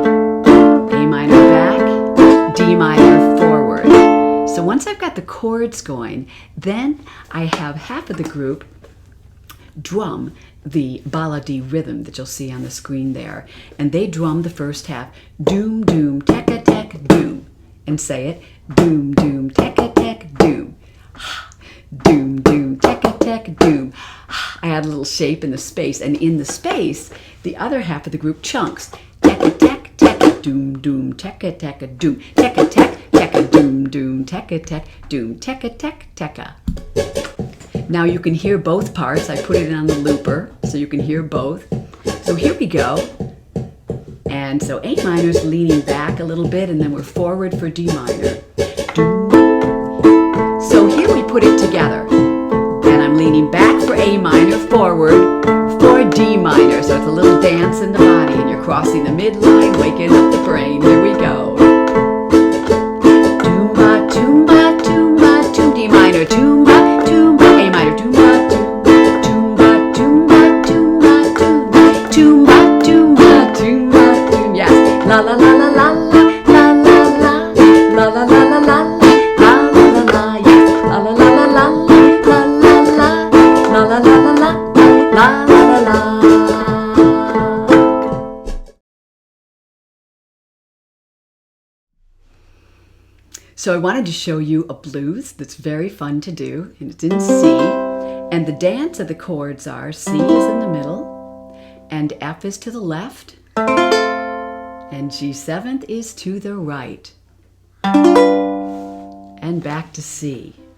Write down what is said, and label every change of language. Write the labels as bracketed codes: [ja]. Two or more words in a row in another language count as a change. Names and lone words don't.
[en] A minor back, D minor forward. So once I've got the chords going, then I have half of the group drum the balladi rhythm that you'll see on the screen there. And they drum the first half, doom, doom, tekka, tek, doom. And say it, doom, doom, tekka, tek, doom. Doom, doom, tekka, tek, doom. I add a little shape in the space, and in the space, the other half of the group chunks. Tekka, tek, tekka, doom, doom, tekka, tekka, doom. Tekka, tek, tekka, doom, doom, tekka, tek, doom. Tekka, tek, tekka. Now you can hear both parts. I put it on the looper so you can hear both. So here we go. And so A minor's leaning back a little bit, and then we're forward for D minor. So here we put it together. And I'm leaning back for A minor, forward for D minor. So it's a little dance in the body, and you're crossing the midline, waking up the brain. Here we go. Toomba, toomba, toomba, toom, D minor, toomba, toomba, A minor, toomba, toomba, toomba, toomba, toomba, toomba, toomba, toomba, toomba, yes. La la la la la la la la la la la la la la la la la, yes. La la la la la la la la la la la la la la la la. So I wanted to show you a blues that's very fun to do, and it's in C. And the dance of the chords are C is in the middle, and F is to the left, and G7 is to the right, and back to C.